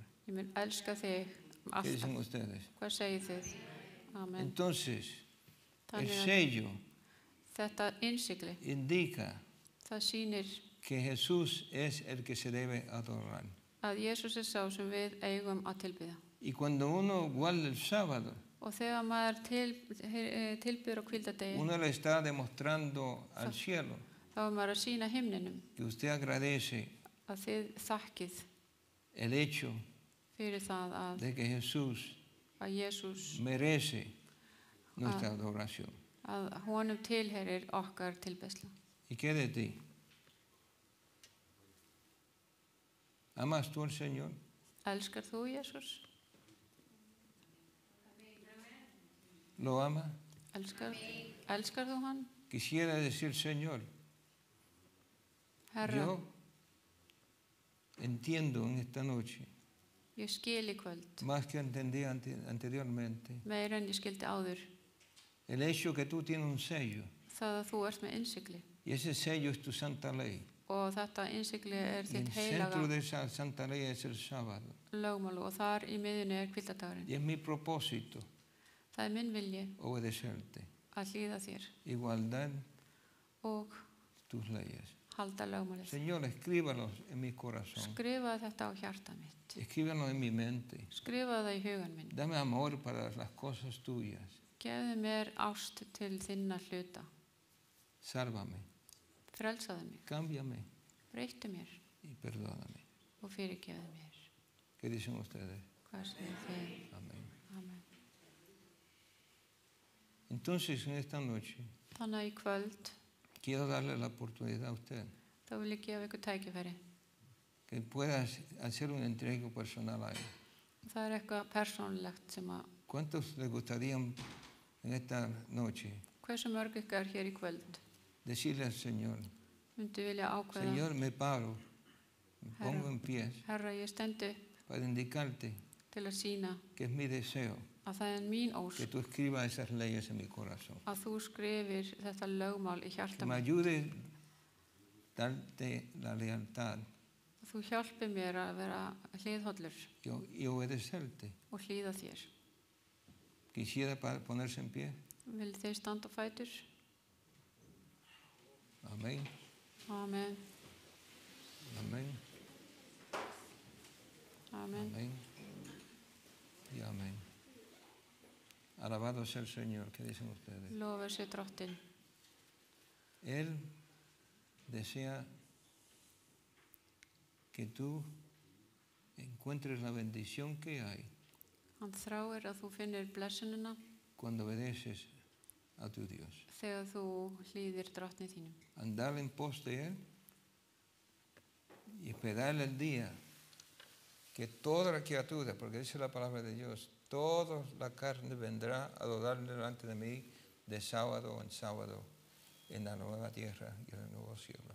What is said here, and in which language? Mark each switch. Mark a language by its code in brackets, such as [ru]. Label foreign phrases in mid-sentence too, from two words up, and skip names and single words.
[is] Ég mun elska þig [es] ¿Qué dicen [is] alltaf. [es] ustedes? [is] Hvað segið þið? Amen. [es] Entonces, el [is] Þannig að [es] sello [is] þetta innsigli, [es] indica [is] það sýnir [es] que Jesús es el que se debe adorar. [is] að Jesús er sá sem við eigum að tilbyðja. [es] Y cuando uno guarda el sábado, [is] Og þegar maður tilbyður á kvildadegi, [es] uno le está demostrando al cielo [is] þá er maður að sýna himninum [es] que usted agradece [is] að þið þakkið [es] el hecho [is] fyrir það [es] de que Jesús [is] að Jesús, [es] merece nuestra adoración. [is] að honum tilherir okkar tilbeiðsla. [es] ¿Y qué de ti? ¿Amas tú al Señor? [is] Elskar þú Jesús? [es] ¿Lo amas? [is] Elskar þú hann? [es] Quisiera decir, Señor, [is] Herra, [es] yo entiendo en esta noche, [is] ég skil í kvöld, [es] más que entendí anteriormente, [is] meira en ég skildi áður, [es] el hecho que tú tienes un sello, [is] það að þú ert með innsigli. [es] y ese sello es tu santa ley. [is] Og þetta innsigli er [es] Y el [is] þitt [es] centro [is] heilaga [es] de esa santa ley es el sábado. [is] lögmál og þar í miðjunni er kvildadagurinn. [es] Y es mi propósito [is] Það er minn vilji [es] obedecerte [is] að hlýða þér [es] y guardar [is] og [es] tus leyes. [is] halda lögmálið. [es] Señor, escríbalos en mi corazón, [is] Skrifaði þetta á hjarta mitt. [es] escríbalos en mi mente. [is] Skrifaði það í hugan minn. [es] Dame amor para las cosas tuyas. [is] Gefðu mér ást til þinna hluta. [es] Sálvame, [is] Frelsaðu mig. [es] cámbiame [is] Breyttu mér [es] y perdóname. [is] og fyrirgefðu mér. [es] ¿Qué dicen ustedes? [is] Hvað segir þið? [es] Amén. [is] Amen. [es] Entonces, en esta noche, [is] Þannig að í kvöld [es] quiero darle la oportunidad a usted [is] þá vil ég gefa ykkur tækifæri. [es] que pueda hacer un entrego personal a Él. [is] Það er eitthvað persónlegt sem að [es] ¿Cuántos les gustaría en esta noche [is] hversu mörg ykkar hér í kvöld [es] decirle al Señor, [is] myndi vilja ákveða, [es] Señor, me paro, me pongo en pie [is] Herra, ég stendi [es] para indicarte [is] til að sína [es] que es mi deseo [is] að það er mín [es] que [is] ósk [es] tú escribas esas leyes en mi corazón. [is] að þú skrifir þetta lögmál í [es] Que [is] hjarta [es] me [is] mitt [es] ayude darte la lealtad [is] Þú hjálpir mér að vera hliðhollur [es] y obedecerte. [is] og hlýða þér. [es] Quisiera ponerse en pie. [is] Vil þeir standa á fætur? [es] Amén. [is] Amen. [es] Amén. [is] Amen. [es] Amén. Y amén. Alabado sea el Señor. ¿Qué dicen ustedes? [is] Lofa sé Drottinn. [es] Él desea que tú encuentres la bendición que hay [is] Hann þráir að þú finnir blessunina [es] cuando obedeces a tu Dios. [is] þegar þú hlýðir Drottni þínum. [es] Andar en pos de Él y esperar el día que toda la criatura, porque dice la palabra de Dios, toda la carne vendrá a adorarle delante de mí de sábado en sábado en la nueva tierra y en el nuevo cielo.